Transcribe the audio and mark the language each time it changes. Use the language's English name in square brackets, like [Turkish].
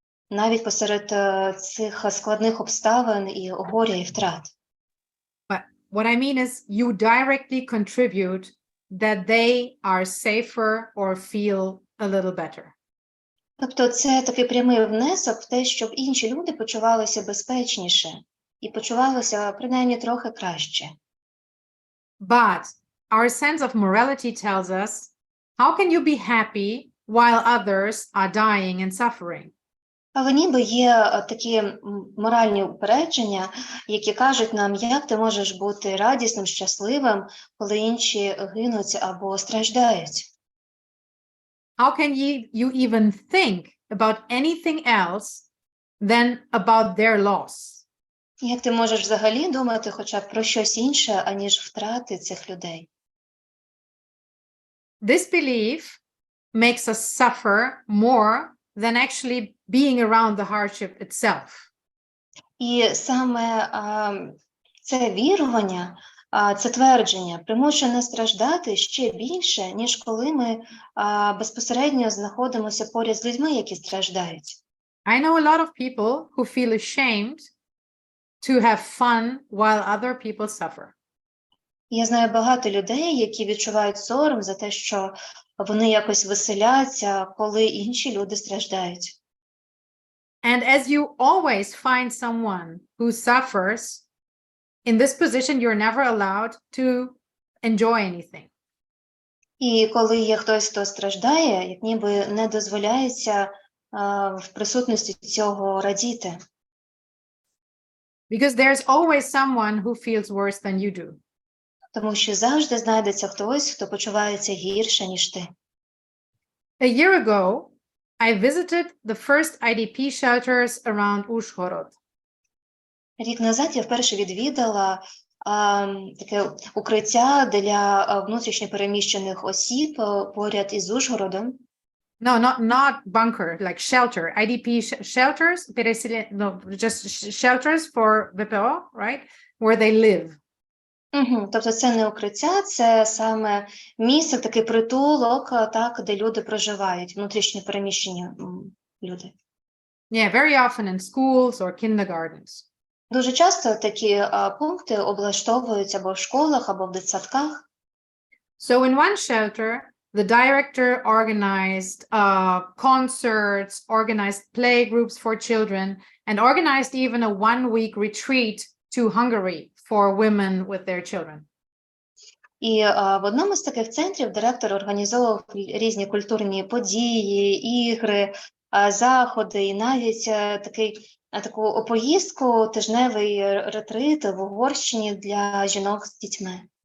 [Ukrainian] Навіть посеред цих складних обставин і горя, і втрат. [English] But what I mean is you directly contribute that they are safer or feel a little better. [Ukrainian] Тобто це такий прямий внесок в те, щоб інші люди почувалися безпечніше і почувалися принаймні трохи краще. [English] But our sense of morality tells us, how can you be happy while others are dying and suffering? [Ukrainian] Але ніби є такі моральні упередження, які кажуть нам, як ти можеш бути радісним, щасливим, коли інші гинуть або страждають. [English] How can you even think about anything else than about their loss? [Ukrainian] Як ти можеш взагалі думати хоча б про щось інше, аніж втрати цих людей? [English] This belief makes us suffer more than actually being around the hardship itself. [Ukrainian] І саме це вірування, це твердження примушує нас страждати ще більше, ніж коли ми безпосередньо знаходимося поряд з людьми, які страждають. [English] I know a lot of people who feel ashamed to have fun while other people suffer. [Ukrainian] Я знаю багато людей, які відчувають сором за те, що вони якось веселяться, коли інші люди страждають. [English] And as you always find someone who suffers, in this position, you're never allowed to enjoy anything. [Ukrainian] І коли є хтось, хто страждає, як ніби не дозволяється в присутності цього радіти. [English] Because there's always someone who feels worse than you do. [Ukrainian] Тому що завжди знайдеться хтось, хто почувається гірше, ніж ти. [English] A year ago, I visited the first IDP shelters around Uzhhorod. [Ukrainian] Рік назад я вперше відвідала таке укриття для внутрішньопереміщених осіб поряд із Ужгородом. [English] No, not bunker, like shelter. IDP shelters, just shelters for VPO, right? Where they live. [Ukrainian] Тобто це не укриття, це саме місце, такий притулок, так, де люди проживають, внутрішньо переміщені люди. [English] Yeah, very often in schools or kindergartens. [Ukrainian] Дуже часто такі пункти облаштовують або в школах, або в дитсадках. [English] So in one shelter, the director organized concerts, organized play groups for children, and organized even a one-week retreat to Hungary for women with their children. [Ukrainian] І в одному з таких центрів директор організовував різні культурні події, ігри, заходи, і навіть таку поїздку, тижневий ретрит в Угорщині для жінок з дітьми.